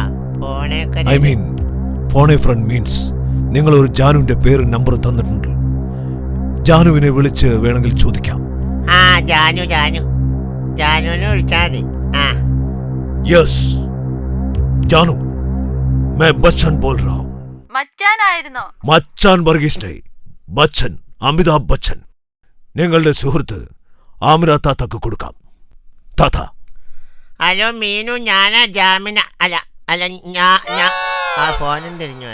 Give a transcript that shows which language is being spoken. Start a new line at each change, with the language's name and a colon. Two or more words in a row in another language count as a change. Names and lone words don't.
English: I mean phone a friend means
Malayalam: നിങ്ങൾ ഒരു ജാനുവിന്റെ പേരും നമ്പറും തന്നിട്ടുണ്ട് ജാനുവിനെ വിളിച്ച് വേണമെങ്കിൽ ചോദിക്കാം ജാനുവിനെ വിളിച്ചാൽ മതി
Hindi: യെസ് ജാനു मैं बच्चन बोल रहा हूं
Malayalam: മച്ചാനായിരുന്നോ മച്ചാൻ വർഗീസ് नहीं ബച്ചൻ അമിതാഭ് ബച്ചൻ നിങ്ങളുടെ സുഹൃത്ത് ആമിന താത്തക്ക് കൊടുക്കാം താത്ത ഹലോ മീനു ഞാനാ ജാമിന അല്ല അല്ല ആ ഫോനും തിരിഞ്ഞു.